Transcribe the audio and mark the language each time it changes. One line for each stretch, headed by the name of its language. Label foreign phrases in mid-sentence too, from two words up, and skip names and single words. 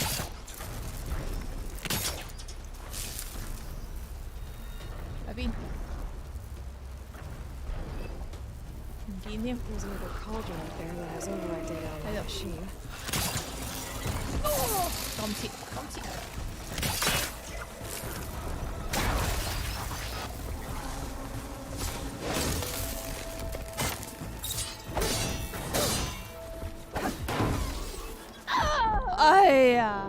Cantonese: 喺邊？唔見添。
English: There's another cauldron up there that has override data on the machine.
Cantonese: 趕唔切，趕唔切。哎呀！